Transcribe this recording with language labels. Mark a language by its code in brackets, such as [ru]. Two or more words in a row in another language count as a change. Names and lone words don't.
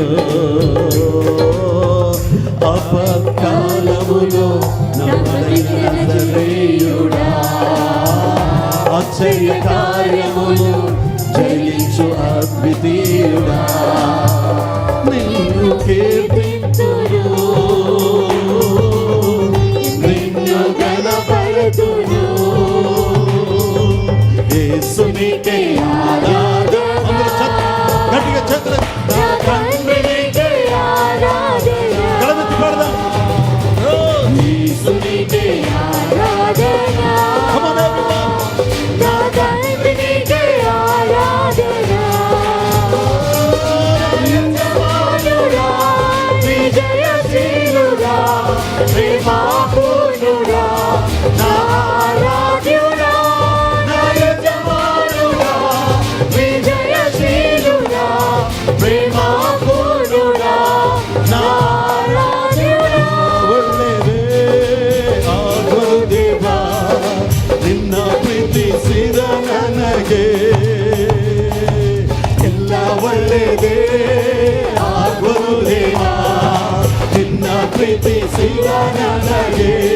[te] అపకాలములో నమ్మదగినయుడా, ఆశ్చర్య కార్యములు జయించు అద్వితీయుడా, నిన్ను కీర్తింతును, నిన్ను గణపరతును. యేసునికే ఆరాధన, గట్టిగా చేతులు నా తండ్రి నీకే గళమెత్తి పాడదాం. యేసునికే [en] Come on everyone. [te] నా తండ్రి నీకే ఆరాధన. యజమానుడా, విజయశీలుడా, ప్రేమాపూర్ణుడా, నా ఆరాధ్యుడా, నా యజమానుడా, విజయశీలుడా, ప్రేమాపూర్ణుడా, నా ఆరాధ్యుడా. [kn] ಒಳ್ಳೆದೇ ಆಗುವುದು ದೇವಾ, ನಿನ್ನ ಪ್ರೀತಿಸಿದ ನನಗೆ ಎಲ್ಲ ಒಳ್ಳೆದೇ ಆಗುವುದು ದೇವಾ, ನಿನ್ನ ಪ್ರೀತಿಸಿದ ನನಗೆ.